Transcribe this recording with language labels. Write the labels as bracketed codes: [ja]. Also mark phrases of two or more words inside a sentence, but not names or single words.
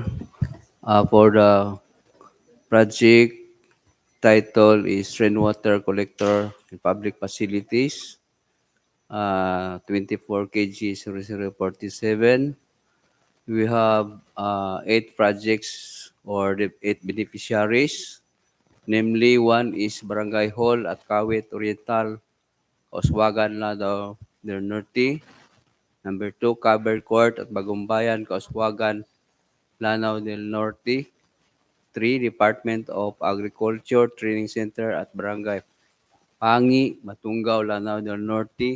[en] For the project title is Rainwater Collector in Public Facilities, 24 kg 0047. We have 8 projects or the 8 beneficiaries. Namely, one is Barangay Hall at Kawit Oriental, Kauswagan, Lanao del Norte. Number 2, Covered Court at Bagumbayan, Kauswagan, Lanao del Norte. 3, Department of Agriculture Training Center at Barangay Pangi, Matunggaw, Lanao del Norte.